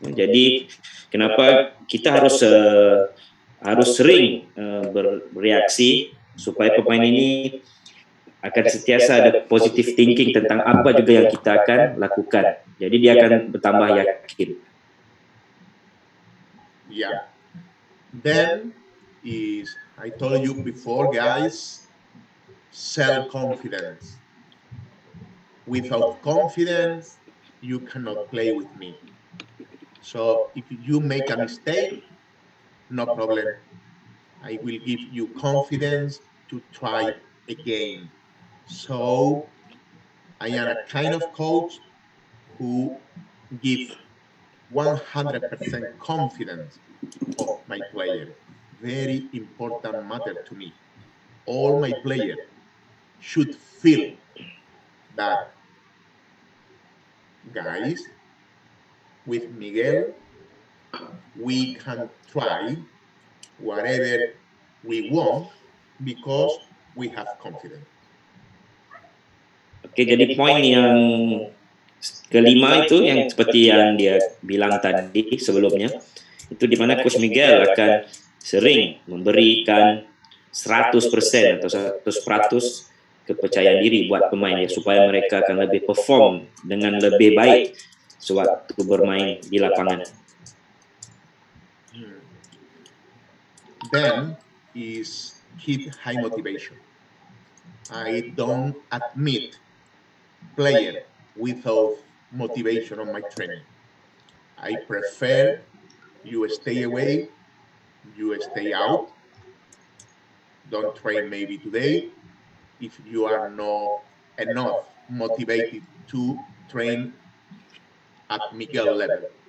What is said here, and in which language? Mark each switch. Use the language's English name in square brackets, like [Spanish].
[Malay] Jadi kenapa kita harus sering bereaksi supaya pemain ini akan sentiasa ada [English] positive thinking [Malay] tentang apa juga yang kita akan lakukan. Jadi dia akan bertambah yakin. Yeah. [English] Then is, I told you before, guys, self-confidence. Without confidence, you cannot play with me. So if you make a mistake, no problem. I will give you confidence to try again. So I am a kind of coach who give 100% confidence of my player. Very important matter to me. All my players should feel that, guys, with Miguel, we can try whatever we want because we have confidence. [Indonesian] Oke, jadi poin yang kelima itu yang seperti yang dia bilang tadi sebelumnya, itu dimana Coach Miguel akan sering memberikan 100% atau 100% kepercayaan diri buat pemain ya, supaya mereka akan lebih perform dengan lebih baik sewaktu bermain di lapangan. [English] Then is keep high motivation. I don't admit player without motivation on my training. I prefer you stay away, you stay out, don't train maybe today if you are not enough motivated to train at Miguel level.